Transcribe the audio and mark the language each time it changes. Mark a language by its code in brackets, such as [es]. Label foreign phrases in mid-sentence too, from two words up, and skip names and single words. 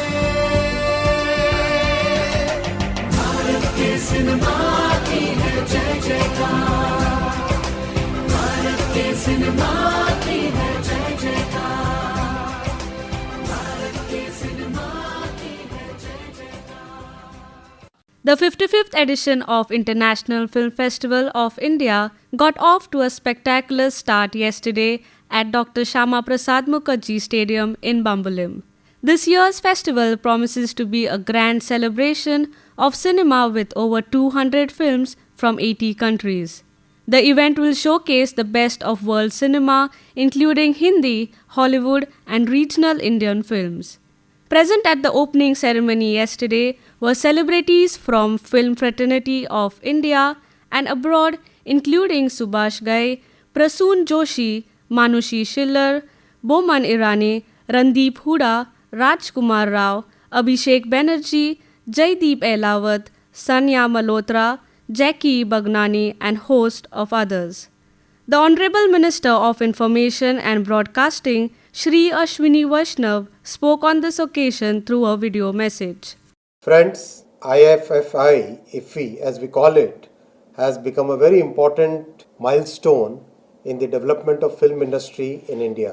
[hi] भारत के सिनेमा की है जय जयकार, भारत के सिनेमा की है जय जयकार, भारत के सिनेमा की है जय जयकार। [en] The 55th edition of International Film Festival of India got off to a spectacular start yesterday at Dr. Shyama Prasad Mukherjee Stadium in Bambolim. This year's festival promises to be a grand celebration of cinema with over 200 films from 80 countries. The event will showcase the best of world cinema, including Hindi, Hollywood, and regional Indian films. Present at the opening ceremony yesterday were celebrities from Film Fraternity of India and abroad, including Subhash Ghai, Prasoon Joshi, Manushi Schiller, Boman Irani, Randeep Hooda, Rajkumar Rao, Abhishek Banerjee, Jaideep Ahlawat, Sanya Malhotra, Jackie Bagnani, and host of others. The Honorable Minister of Information and Broadcasting, Shri Ashwini Vaishnav, spoke on this occasion through a video message. Friends, IFFI, as we call it, has become a very important milestone in the development of film industry in India.